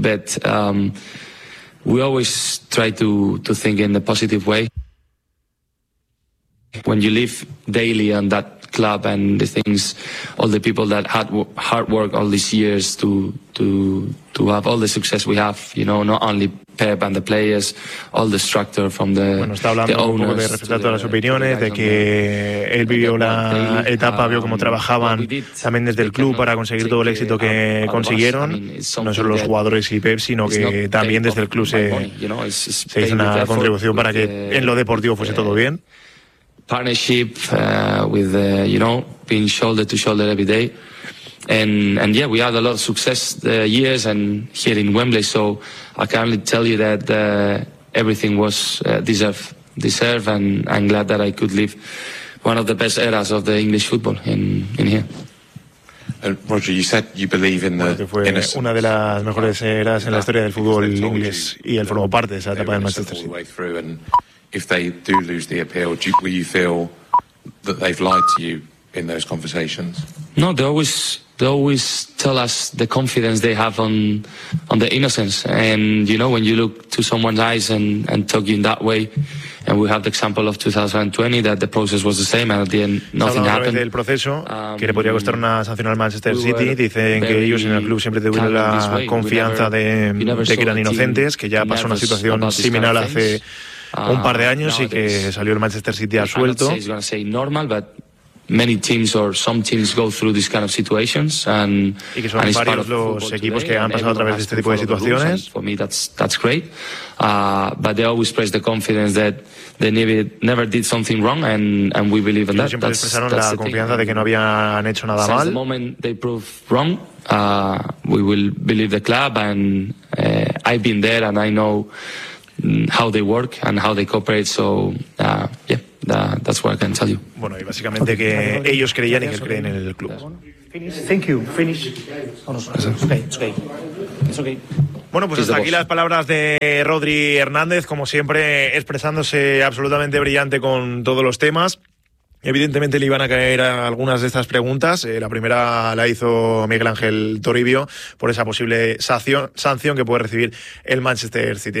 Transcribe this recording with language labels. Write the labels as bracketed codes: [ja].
[en] But we always try to think in the positive way. When you live daily on that club and the things, all the people that had hard work all these years to have all the success we have, you know, not only Pep and the players, all the structure from the owners. [es] Bueno, está hablando [en] the owners, [es] un poco de respetar todas las opiniones, de que él vivió la etapa, vio cómo trabajaban también desde el club para conseguir todo el éxito que consiguieron, no solo los jugadores y Pep, sino que también desde el club se hizo una contribución para que en lo deportivo fuese todo bien. [en] Partnership with you know, being shoulder to shoulder every day, and yeah, we had a lot of success years and here in Wembley. So I can only tell you that everything was deserved, and I'm glad that I could live one of the best eras of the English football in here. Roger, you said you believe in the innocence. [es] Una de las mejores eras en la historia del fútbol inglés, y él formó parte de esa etapa del Manchester City. [en] If they do lose the appeal, will you feel that they've lied to you in those conversations? No, they always tell us the confidence they have on the innocence. And, you know, when you look to someone's eyes and talk in that way, and we have the example of 2020, that the process was the same, and at the end nothing happened. [es] Del proceso, que le podría costar una sanción al Manchester City, dicen que ellos en el club siempre tuvieron la confianza de que eran inocentes, que ya pasó una situación similar hace un par de años y que salió el Manchester City a suelto. [en] It's going to say normal, but many teams or some teams go through this kind of situations, and [es] y que son [en] and [es] varios los equipos que han pasado a través de este tipo de situaciones. [en] For me, that's great, but they always express the confidence that they never did something wrong, and we believe in that. [es] Siempre expresaron la confianza de que no habían hecho nada mal. [en] The moment they prove wrong, we will believe the club, and I've been there and I know how they work and how they cooperate, so that's what I can tell you. [es] Bueno, y básicamente que ellos creían y que creen en el club. [en] Finish. Thank you. Finish. Oh, no, it's okay. It's okay. It's okay. [es] Bueno, pues hasta aquí las palabras de Rodri Hernández, como siempre expresándose absolutamente brillante con todos los temas. Evidentemente le iban a caer a algunas de estas preguntas. La primera la hizo Miguel Ángel Toribio por esa posible sanción que puede recibir el Manchester City.